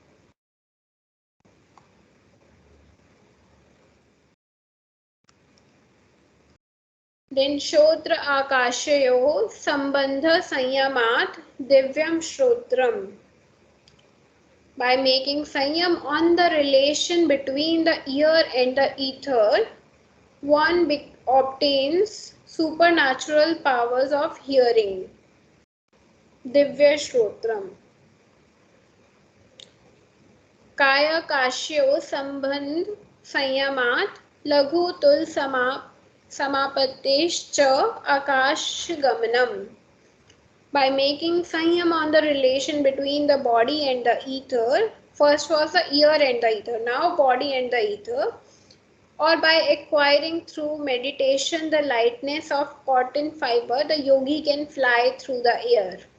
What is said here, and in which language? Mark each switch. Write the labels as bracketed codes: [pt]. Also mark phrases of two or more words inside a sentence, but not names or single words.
[sa] Then Shrotra Akashayo Sambandha Sanyamat Divyam Shrotram. [en] By making Sanyam on the relation between the ear and the ether, one obtains supernatural powers of hearing. [sa] Divya Shrotram. Kaya Kashyo Sambandh Sanyamat Laghu Tul Samapatesh Cha Akash Gamanam. [en] By making Sanyam on the relation between the body and the ether, first was the ear and the ether, now body and the ether, or by acquiring through meditation the lightness of cotton fiber, the yogi can fly through the air.